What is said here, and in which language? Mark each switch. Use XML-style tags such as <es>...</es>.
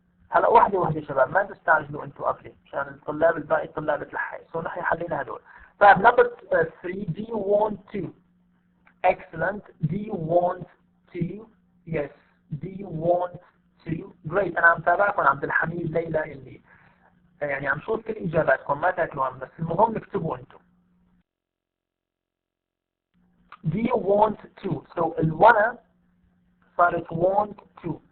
<ar>هلا واحدة شباب، ما تستعجلوا انتوا قبلي عشان الطلاب الباقي طلاب الحي. سو نحن حلينا هدول. طيب</ar> <en>number 3, do you want to? Excellent. Do you want to? Yes. Do you want to? Great.</en> <ar>أنا عم تابعكم عبد الحميد ليلى اللي يعني عم شوف كل إجاباتكم ما تاكلوهم، بس المهم اكتبوا انتوا.</ar> <en>Do you want to? So</en> <ar>الwanna صارت</ar> <en>want to.</en>